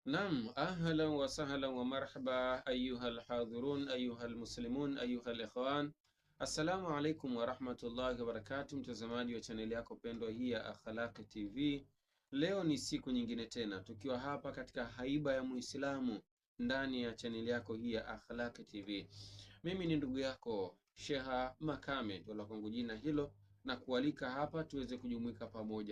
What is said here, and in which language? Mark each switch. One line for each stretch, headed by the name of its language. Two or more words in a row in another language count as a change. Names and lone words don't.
Arabic: نعم، أهلا وسهلا ومرحبا أيها الحاضرون أيها المسلمون أيها الإخوان. السلام عليكم ورحمة الله وبركاته,
Swahili: mtazamaji wa chaneli yako pendwa hii ya Akhlaq TV. Leo ni siku nyingine tena tukiwa hapa katika haiba ya Muislamu ndani ya chaneli yako hii ya Akhlaq TV. Mimi ni ndugu yako Sheha Makame, ndio la kwangu jina hilo, na kualika hapa tuweze kujumuika pamoja.